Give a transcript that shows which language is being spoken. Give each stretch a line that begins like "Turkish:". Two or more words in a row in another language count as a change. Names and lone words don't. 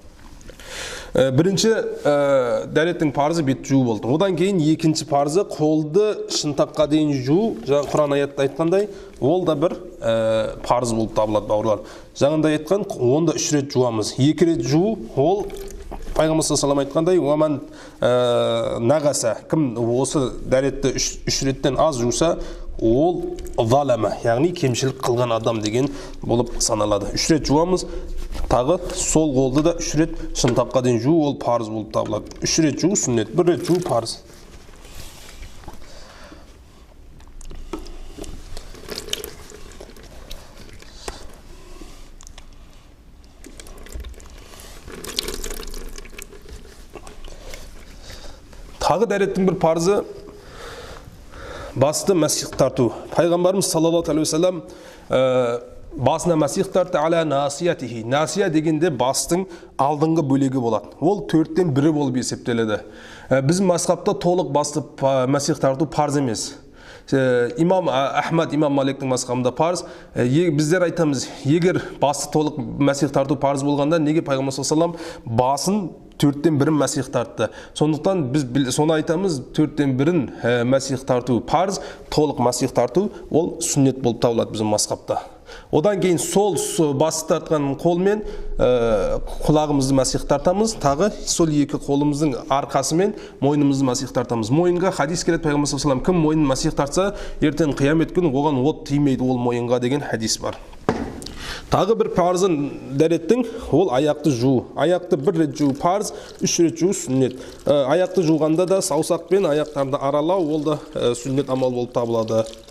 Kazakh: Бірінші дәреттің парызы бет жуу болды. Одан кейін екінші парызы қолды шынтаққа дейін жуу, Құран аятта айтқандай, ол да бір парыз болып табылады, бауырлар. Жаңында айтқан, онда 3 рет жуамыз. 2 рет жуу, ол Пайғамбар
Arabic: صلى الله عليه وسلم
Kazakh: айтқандай,
Arabic: ومن نقص,
Kazakh: кім осы дәретті 3 реттен аз жуса, ол залама, яғни кемшілік қылған адам деген болып саналады. 3 рет жуамыз, тағы сол қолды да 3 рет шынтаққа дейін жуу, ол парыз болып табылады. 3 рет жуу сүннет, 1 рет жуу парыз. Тағы дәреттің бір парызы басты мәсих тарту. Пайғамбарымыз
Arabic: صلى الله عليه وسلم
Kazakh: басына мәсих тартты
Arabic: على ناصيته.
Kazakh: Насия дегенде бастың алдыңғы бөлегі болады. Ол 4-тен 1 болып есептеледі. Біздің мазхабта толық басты мәсих тарту парыз емес. Имам Ахмад, имам Маликтің мазхабында парыз. Біздер айтамыз, егер басты толық мәсих тарту парыз болғанда, неге пайғамбар
Arabic: صلى الله عليه وسلم
Kazakh: басын 4-тен 1 мәсих тартты? Сондықтан біз соны айтамыз, 4-тен 1 мәсих тарту парыз, толық мәсих тарту ол сүннет болып табылады біздің мазхабта. Одан кейін сол басы тартқан қолмен құлағымызды мәсих тартамыз, тағы сол 2 қолымыздың арқасымен мойнымызды мәсих тартамыз. Мойынға хадис келеді, пайғамбар
Arabic: صلى الله عليه وسلم,
Kazakh: кім мойнын мәсих тартса, ертең қиямет күні оған от тимейді ол мойынға деген хадис бар. Тағы бір парызы дәреттің, ол аяқты жуу. Аяқты 1 рет жуу парыз, 3 рет жуу сүннет. Аяқты жуғанда да саусақпен аяқтарды аралау, ол да сүннет амал болып табылады.